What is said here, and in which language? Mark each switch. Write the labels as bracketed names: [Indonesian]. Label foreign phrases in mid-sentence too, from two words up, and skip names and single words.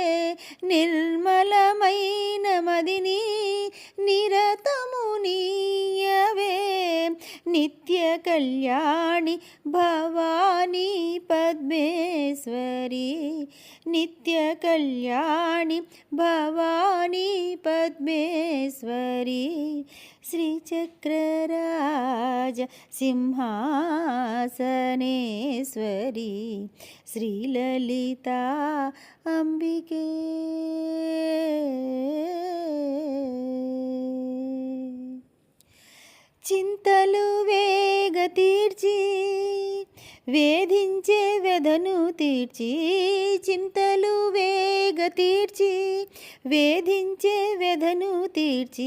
[Telugu] నిర్మలమైన మదిని నిరతము నీయవే నిత్య కళ్యాణి భవానీ పద్మేశ్వరి నిత్య కళ్యాణి భవానీ పద్మేశ్వరి [Sanskrit] श्रीचक्रराज सिंहासनेश्वरी श्रीललिता अंबिके [Telugu] చింతలు వేగ తీర్చి వేధించే వ్యధను తీర్చి చింతలు వేగ తీర్చి వేధించే వ్యధను తీర్చి